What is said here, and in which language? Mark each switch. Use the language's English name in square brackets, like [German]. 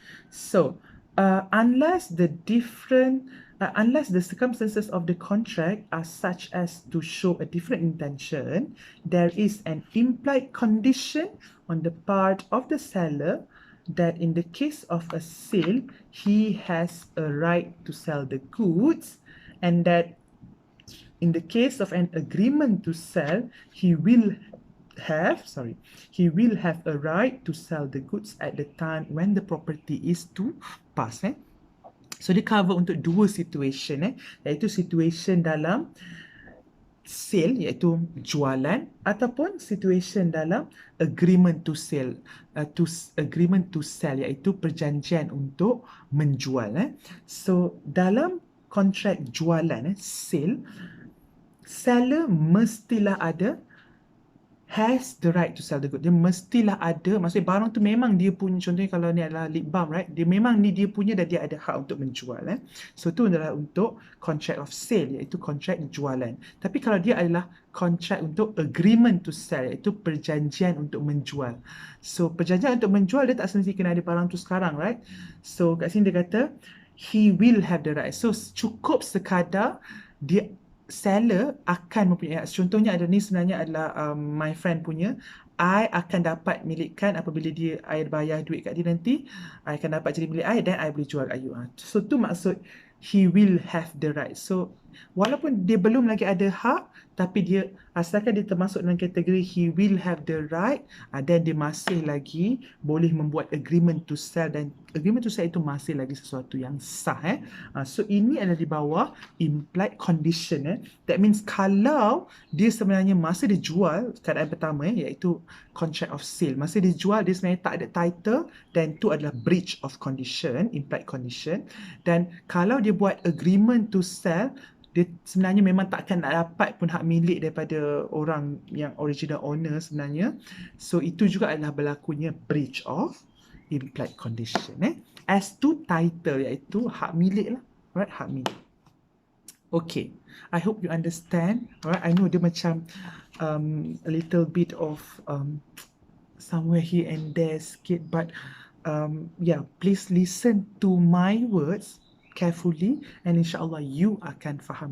[English] So, unless the circumstances of the contract are such as to show a different intention, there is an implied condition on the part of the seller that in the case of a sale, he has a right to sell the goods, and that in the case of an agreement to sell, he will have a right to sell the goods at the time when the property is to pass. [Malay] So dia cover untuk dua situation, iaitu situation dalam sale, iaitu jualan, ataupun situation dalam agreement to sell, iaitu perjanjian untuk menjual. So dalam kontrak jualan, sale, seller mestilah ada, has the right to sell the good. Dia mestilah ada, maksudnya barang tu memang dia punya. Contohnya kalau ni adalah lip balm, right? Dia memang ni dia punya dan dia ada hak untuk menjual. So tu adalah untuk contract of sale, iaitu kontrak jualan. Tapi kalau dia adalah kontrak untuk agreement to sell, iaitu perjanjian untuk menjual. So perjanjian untuk menjual dia tak semestinya kena ada barang tu sekarang, right? So kat sini dia kata [English] he will have the right. [Malay] So cukup sekadar dia seller akan mempunyai. Contohnya ada ni sebenarnya adalah my friend punya. I akan dapat milikkan apabila I bayar duit kat dia nanti, I akan dapat jadi milik I dan I boleh jual kat you. So tu maksud [English] he will have the right. [Malay] So walaupun dia belum lagi ada hak, tapi dia asalkan dia termasuk dalam kategori he will have the right, dan dia masih lagi boleh membuat agreement to sell, dan agreement to sell itu masih lagi sesuatu yang sah. So ini adalah di bawah implied condition. That means kalau dia sebenarnya masa dia jual, keadaan pertama iaitu contract of sale, masa dia jual dia sebenarnya tak ada title, dan itu adalah breach of condition, implied condition. Dan kalau dia buat agreement to sell, dia sebenarnya memang takkan nak dapat pun hak milik daripada orang yang original owner sebenarnya. So itu juga adalah berlakunya breach of implied condition. [English] As to title, [Malay] iaitu hak milik lah. Right, hak milik. [English] Okay, I hope you understand. Alright, I know dia macam a little bit of somewhere here and there sikit, but yeah, please listen to my words carefully, and [Malay] insyaAllah you akan faham.